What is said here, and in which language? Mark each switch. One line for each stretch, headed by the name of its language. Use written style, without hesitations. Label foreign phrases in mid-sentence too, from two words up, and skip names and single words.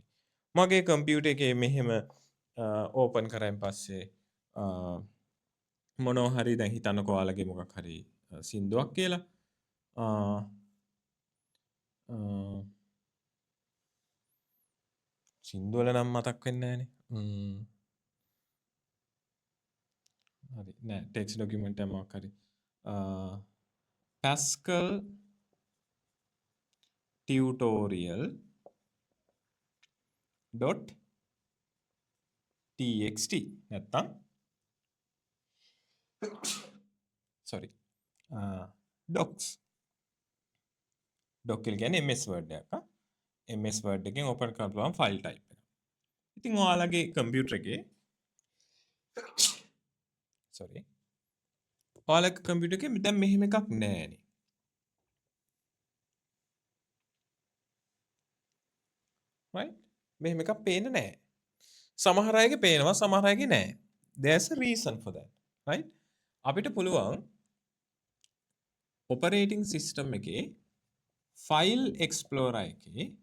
Sinhala: මගේ කම්පියුටර් එකේ මෙහෙම ඕපන් කරායින් පස්සේ මොනවා හරි දැන් හිතන්නකෝ ඔයාලගේ මොකක් හරි සින්දුවක් කියලා සින්දුවල නම් මතක් වෙන්නේ නෑනේ. හරි නෑ
English: text document
Sinhala: එකක් මොකක් හරි Pascal tutorial.txt නැත්තම්
English: sorry docs doc
Sinhala: කියන්නේ MS Word එකක්. MS Word එකෙන් ඕපන් කරන්න පුළුවන්
English: file type
Sinhala: එක. ඉතින් ඔයාලගේ කම්පියුටර් එකේ sorry ඔයාලගේ කම්පියුටර් එකේ දැන් මෙහෙම එකක් නෑනේ.
English: right?
Sinhala: මෙහෙම එකක් පේන්නේ නෑ. සමහර අයගේ පේනවා සමහර අයගේ නෑ.
English: there's a reason for that. right?
Sinhala: අපිට පුළුවන්
English: operating system
Sinhala: එකේ
English: file explorer
Sinhala: එකේ